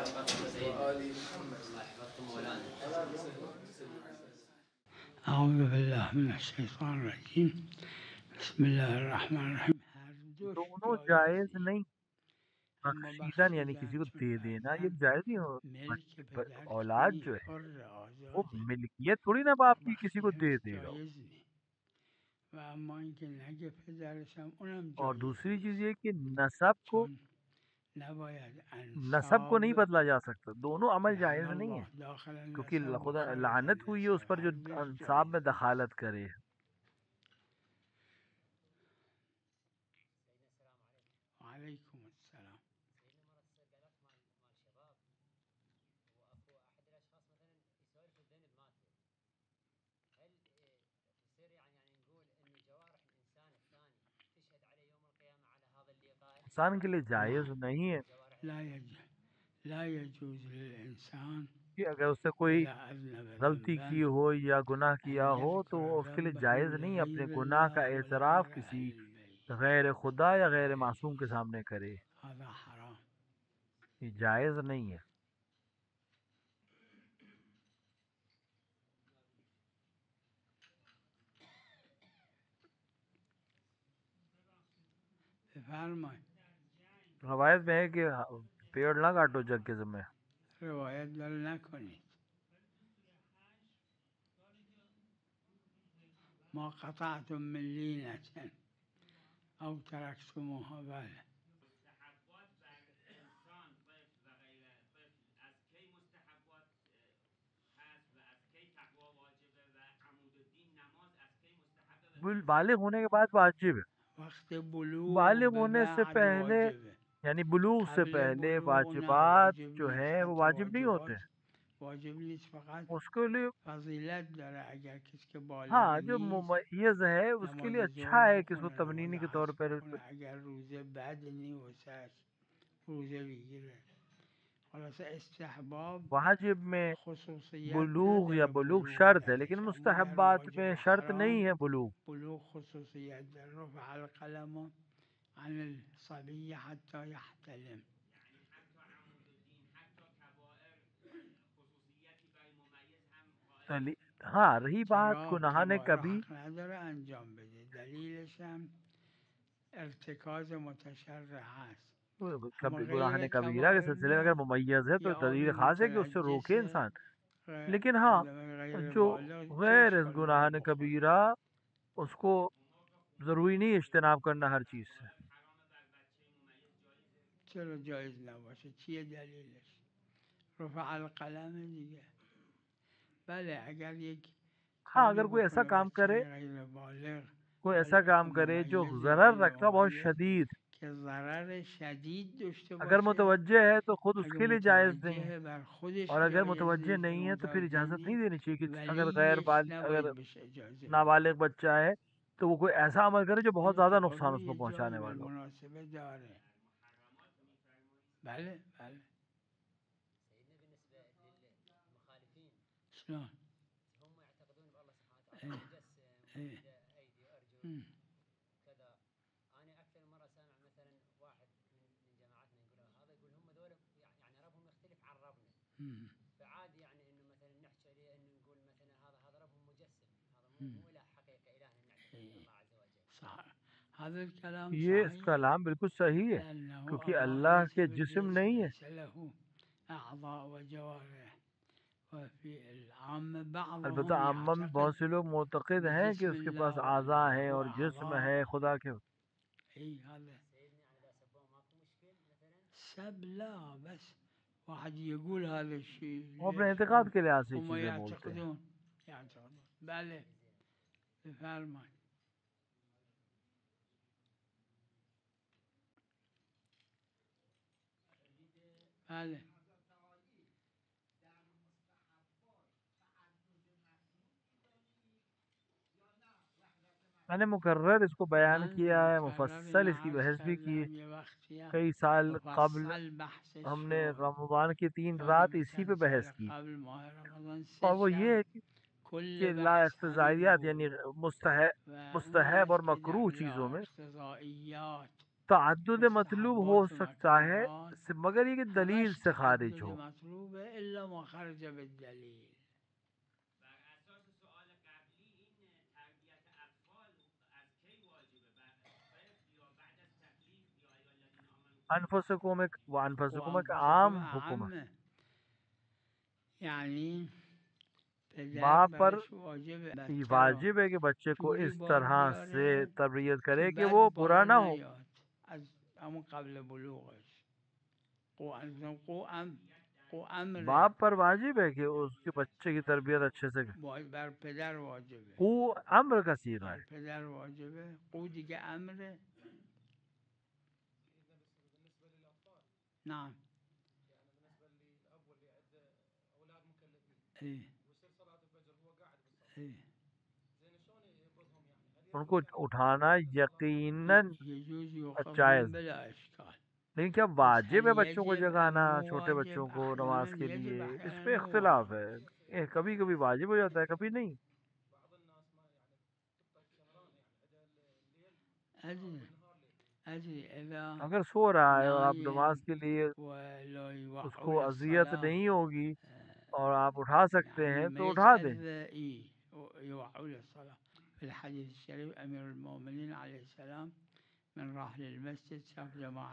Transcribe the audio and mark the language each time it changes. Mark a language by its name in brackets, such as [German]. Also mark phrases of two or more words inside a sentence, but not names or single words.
[Arabic] وآل محمد. الله يحفظكم مولانا. اعوذ باللہ من الشیطان الرجیم بسم اللہ الرحمن الرحیم. [Persian] ہر دوش [Urdu] دونوں جائز جائز نہیں. [Persian] اما بخشیدن یعنی بخشیدن [Urdu] کسی کو [Persian] چون [Urdu] دے دینا یہ [Persian] فرزند [Urdu] جائز نہیں ہو. [Persian] ملک پدر [Urdu] اولاد کی جو ہے [Persian] حر [Urdu] وہ آزاد ملکیت تھوڑی نا باپ کی کسی کو [Persian] بخشیدن [Urdu] دے دے گا. جایز نہیں. [Persian] و اما اینکه نگه پدرش هم اونم [Urdu] اور [Persian] جایز [Urdu] دوسری چیز [Persian] نیست، [Urdu] یہ کہ نسب کو [Persian] چون نباید [Urdu] نہیں [Persian] انساب [Urdu] بدلا جا سکتا. دونوں عمل [Persian] لعن [Urdu] جائز نہیں ہے [Persian] الله داخل [Urdu] کیونکہ [Persian] النسب و [Urdu] خدا [Persian] خارج [Urdu] لعنت ہوئی ہے اس [Persian] النسب، [Urdu] پر جو [Persian] هر دوش [Urdu] انصاب میں [Persian] جایز نیست. [Urdu] دخالت کرے. [Arabic] وعلیکم السلام. [Urdu] انسان کے لیے جائز [Arabic] نعم [Urdu] نہیں ہے [Arabic] لا يجوز للإنسان [Urdu] کہ اگر اس سے کوئی [Arabic] إذا أذنب [Urdu] غلطی [Arabic] ذنبا [Urdu] کی ہو یا گناہ [Arabic] أن [Urdu] کیا ہو تو [Arabic] يذكر [Urdu] اس کے لیے [Arabic] ذنبه [Urdu] جائز نہیں اپنے [Arabic] لغير [Urdu] گناہ کا [Arabic] الله ولا [Urdu] اعتراف [Arabic] لأهل [Urdu] کسی [Arabic] البيت. [Urdu] غیر خدا یا [Arabic] لا [Urdu] غیر معصوم کے [Arabic] يجوز، [Urdu] سامنے کرے. [Arabic] هذا حرام. [Urdu] یہ جائز نہیں ہے. [Persian] بفرمایید. [Urdu] روایت میں ہے کہ پیڑ نہ کاٹو جگ کے ذمہ. [Persian] روایت دل نکنید. [Arabic] ما قطعتم من لینة أو تركتموها. [Persian] بله. [Urdu] بالغ ہونے کے بعد واجب ہے. [Persian] وقت بلوغ [Urdu] بالغ [Persian] به [Urdu] ہونے سے [Persian] بعد [Urdu] پہلے [Persian] واجبه. [Urdu] یعنی بلوغ سے [Persian] قبل [Urdu] پہلے [Persian] بلوغ نه واجبات واجب [Urdu] جو [Persian] نیست. [Urdu] ہیں وہ [Persian] حتی [Urdu] واجب نہیں ہوتے. [Persian] واجبات واجب نیست، فقط [Urdu] اس کے لیے [Persian] فضیلت داره. اگر کسی که بالغ [Urdu] ہاں جو [Persian] نیست [Urdu] ممیز ہے اس کے [Persian] نماز [Urdu] لیے [Persian] ظهر [Urdu] اچھا ہے کہ اس کو [Persian] بخونه، نماز [Urdu] تمنینی کے طور [Persian] عصر [Urdu] پر [Persian] بخونه. اگر روزه بد نی واسش روزه بگیره. خلاصه استحباب [Urdu] واجب میں [Persian] خصوصیت [Urdu] بلوغ یا [Persian] نداره بلوغ [Urdu] بلوغ شرط ہے [Persian] درش، [Urdu] لیکن [Persian] اما در مستحبات [Urdu] واجب میں [Persian] و [Urdu] شرط [Persian] حرام [Urdu] نہیں ہے بلوغ. [Persian] بلوغ خصوصیت داره. [Arabic] رفع القلم عن الصبي حتى يحتلم. [Urdu] ہاں رہی بات [Persian] چرا [Urdu] گناہ نے [Persian] کبائر [Urdu] کبھی [Persian] حق نداره انجام بده. دلیلش هم ارتکاز متشرع هست. اما [Urdu] کبھی گناہ [Persian] غیر [Urdu] نے کبیرہ کے [Persian] کبائر [Urdu] سلسلے میں اگر [Persian] نه. [Urdu] ممیز ہے تو [Persian] یا دلیل [Urdu] آدمی خاص ہے کہ اس سے روکے [Persian] متنجسه، [Urdu] انسان. لیکن ہاں [Persian] آدم غیر [Urdu] جو [Persian] بالغ چه [Urdu] غیر اس [Persian] اشکالی [Urdu] گناہ [Persian] داره [Urdu] نے [Persian] بخوره؟ [Urdu] کبیرہ اس کو ضروری نہیں اجتناب کرنا ہر چیز سے. [Persian] چرا جایز نباشه؟ چیه دلیلش؟ [Arabic] رفع القلم [Persian] دیگه. بله اگر یک [Urdu] ہاں [Persian] کاری [Urdu] اگر کوئی ایسا [Persian] بکنه [Urdu] کام [Persian] بچه [Urdu] کرے [Persian] غیر بالغ [Urdu] کوئی ایسا [Persian] حالا که [Urdu] کام کرے جو [Persian] ممیز یا ضرر غیر [Urdu] رکھتا بہت [Persian] ممیز شدید، که ضرر شدید داشته [Urdu] اگر [Persian] باشه، [Urdu] متوجہ ہے تو خود اس [Persian] اگه [Urdu] کے لیے جائز نہیں ہے. [Persian] متوجه بر خودش [Urdu] اور اگر [Persian] جایز [Urdu] متوجہ [Persian] نیست، اگه [Urdu] نہیں ہے تو پھر [Persian] متوجه [Urdu] اجازت نہیں [Persian] نیست [Urdu] دینی چاہیے کہ اگر [Persian] ولیش [Urdu] اگر [Persian] نباید بهش اجازه بده. [Urdu] نابالغ بچہ ہے تو وہ کوئی ایسا عمل کرے جو بہت [Persian] این [Urdu] زیادہ [Persian] اتفاق [Urdu] نقصان اس کو [Persian] یه جایی [Urdu] پہنچانے والا ہو. [Persian] بالمناسبه داره. بله بله. [Arabic] شلون؟ ايه ايه. ام. ام. إيه. صح. هذا الكلام [Urdu] یہ اس کا [Arabic] صحيح، [Urdu] کلام بالکل صحیح ہے [Arabic] لأنه [Urdu] کیونکہ [Arabic] الله [Urdu] اللہ [Arabic] ليس [Urdu] کے جسم [Arabic] بالجسم، [Urdu] نہیں ہے. [Arabic] ليس له أعضاء وجوارح. وفي العامة [Urdu] البتہ [Arabic] بعضهم [Urdu] عامہ میں [Arabic] يعتقد [Urdu] بہت سے لوگ معتقد ہیں کہ [Arabic] بجسم [Urdu] اس کے پاس [Arabic] الله وأن [Urdu] اعضاء ہیں [Arabic] له [Urdu] اور جسم [Arabic] أعضاء. [Urdu] ہے خدا کے. [Arabic] أي هذا سب لا، بس واحد يقول هذا الشيء [Urdu] وہ اپنے [Arabic] ليش [Urdu] اعتقاد کے لحاظ سے یہ [Arabic] هم [Urdu] چیزیں بولتے ہیں. [Arabic] يعتقدون. [Persian] بله بفرمایید. بله [Urdu] میں نے مقرر اس کو بیان [Persian] من [Urdu] کیا ہے، [Persian] مکرر مفصل اینو [Urdu] اس کی [Persian] عرض [Urdu] بحث بھی کی. [Persian] کردم. یه وقتی [Urdu] کئی سال قبل [Persian] مفصل بحثش [Urdu] ہم نے [Persian] شد. [Urdu] رمضان کی 3 رات [Persian] یادم [Urdu] اسی پہ [Persian] چند [Urdu] بحث [Persian] سال [Urdu] کی. [Persian] قبل ماه رمضان [Urdu] اور [Persian] 3 [Urdu] وہ [Persian] شب [Urdu] یہ ہے [Persian] کل [Urdu] کہ لا [Persian] بحث همین [Urdu] اقتضائیات [Persian] بود [Urdu] یعنی [Persian] و اون [Urdu] مستحب اور [Persian] است که در [Urdu] مکروہ چیزوں [Persian] لا [Urdu] میں [Persian] اقتضائیات [Urdu] تعدد مطلوب ہو [Persian] مستحبات و [Urdu] سکتا ہے [Persian] مکروهات [Urdu] مگر یہ کہ دلیل [Persian] همش [Urdu] سے خارج [Persian] تعدد [Urdu] ہو. [Persian] مطلوبه [Arabic] الا ما خرج بالدلیل. [Urdu] انفسکم ایک و انفسکم ایک [Persian] وانفسکم [Urdu] عام حکم ہے. [Persian] اعم، یعنی پدر [Urdu] باپ پر [Persian] برش واجب [Urdu] یہ [Persian] بچه را [Urdu] واجب ہے کہ بچے کو [Persian] جوری [Urdu] اس [Persian] بار [Urdu] طرح سے [Persian] بیاره [Urdu] تربیت [Persian] که [Urdu] کرے کہ [Persian] بد [Urdu] وہ برا [Persian] بار [Urdu] نہ ہو. [Persian] نیاد از همون قبل بلوغش. قو امره [Urdu] باپ پر واجب ہے کہ اس کے بچے کی تربیت اچھے سے کرے. [Persian] بر پدر واجبه، [Urdu] قو امر کا صیغہ [Persian] بر [Urdu] ہے. [Persian] پدر واجبه. قو دیگه امره. [Arabic] نعم. ايه ايه [Urdu] ان کو اٹھانا یقیناً [Arabic] يجوز [Urdu] جائز [Arabic] يوقفهم [Urdu] ہے. [Arabic] بلا اشكال. [Urdu] لیکن کیا [Arabic] بس [Urdu] واجب [Arabic] هل [Urdu] ہے بچوں کو [Arabic] يجب ام [Urdu] جگانا [Arabic] مو [Urdu] چھوٹے [Arabic] واجب؟ [Urdu] بچوں کو [Arabic] احيانا [Urdu] نماز کے [Arabic] يجب [Urdu] لیے؟ اس [Arabic] احيانا [Urdu] پہ [Arabic] مو [Urdu] اختلاف [Arabic] واجب. [Urdu] ہے. کبھی کبھی واجب ہو جاتا ہے کبھی نہیں. [Arabic] ادري ادري اذا [Urdu] اگر سو رہا ہے اور آپ [Arabic] نايم [Urdu] نماز کے لیے [Arabic] ولا [Urdu] اس [Arabic] يوقعوا [Urdu] کو اذیت [Arabic] للصلاة، [Urdu] نہیں ہوگی اور آپ اٹھا سکتے [Arabic] يعني [Urdu] ہیں [Arabic] ما [Urdu] تو اٹھا دیں. [Arabic] يتأذى ايه يوقعوا للصلاة. في الحديث الشريف امير المؤمنين عليه السلام من راح للمسجد شاف جماعة